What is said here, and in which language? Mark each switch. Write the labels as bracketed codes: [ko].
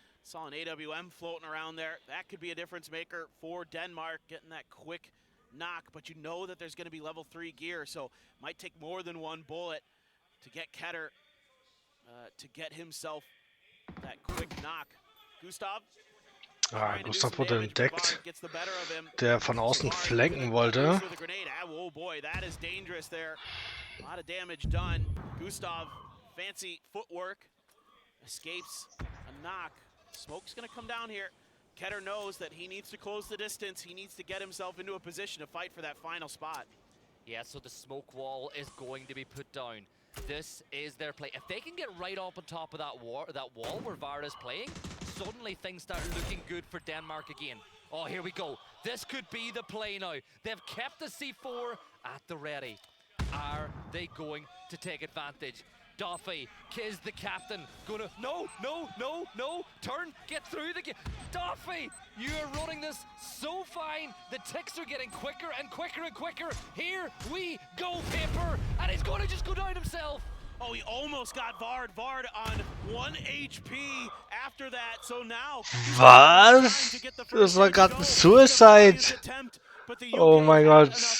[en] Saw an AWM floating around there. That could be a difference maker for Denmark, getting that quick knock, but you know that there's going to be level 3 gear, so might take more than 1 bullet to get Ketter to get himself that quick knock. Gustav. [de] Gustav wurde entdeckt, der von außen flanken wollte. [en] Oh boy, that is dangerous there. A lot of damage done. Gustav, fancy footwork, escapes a knock. Smoke's going to come down here. Ketter knows that he needs to close the distance. He needs to get himself into a position to fight for that final spot. Yeah, so the smoke wall is going to be put down. This is their play. If they can get right up on top of that wall where Vard is playing, suddenly things start looking good for Denmark again. Oh, here we go. This could be the play now. They've kept the C4 at the ready. Are they going to take advantage? Duffy is the captain. Gonna no, turn, get through the game. Duffy, you are running this so fine. The ticks are getting quicker and quicker and quicker. Here we go, Paper, and he's gonna just go down himself. Oh, he almost got Vard on 1 HP after that. So now [de] was? Das war gerade ein Suicide. Oh mein Gott.